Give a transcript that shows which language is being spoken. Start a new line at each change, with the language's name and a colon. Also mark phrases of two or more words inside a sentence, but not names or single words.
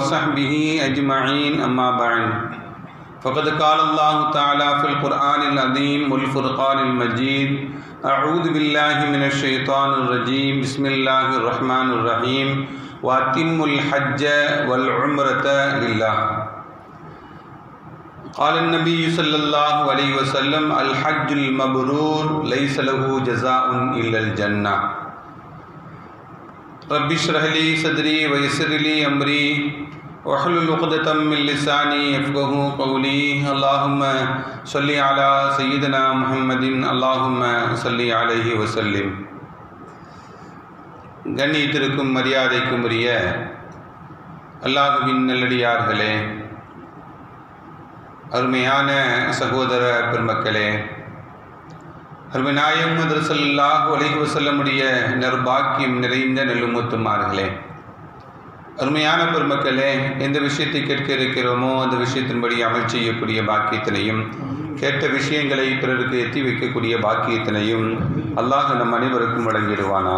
Arabic: صحبه أجمعين أما بعد فقد قال الله تعالى في القرآن العظيم والفرقان المجيد أعوذ بالله من الشيطان الرجيم بسم الله الرحمن الرحيم وأتموا الحج والعمرة لله قال النبي صلى الله عليه وسلم الحج المبرور ليس له جزاء إلا الجنة رب اشرح لي صدري ويسر لي أمري واحلل عقدة من لساني يفقهوا قولي اللهم صل على سيدنا محمد اللهم صل عليه وسلم.
Tamil: கண்ணியத்திற்கும் மரியாதைக்கும் உரிய அல்லாஹ்வின் நல்லடியார்களே, அருமையான சகோதர பெருமக்களே, அருமை நாயகம் முஹம்மது
Arabic: صلى الله عليه وسلم
Tamil: நற்பாக்கியம் நிறைந்த நெல்லுமுத்துமார்களே, அருமையான பெருமக்களே, எந்த விஷயத்தை கேட்க இருக்கிறோமோ அந்த விஷயத்தின்படி அமல் செய்யக்கூடிய பாக்கியத்தினையும், கேட்ட விஷயங்களை பிறருக்கு எத்தி வைக்கக்கூடிய பாக்கியத்தினையும் அல்லாஹ் நம் அனைவருக்கும் வழங்கிடுவானாக.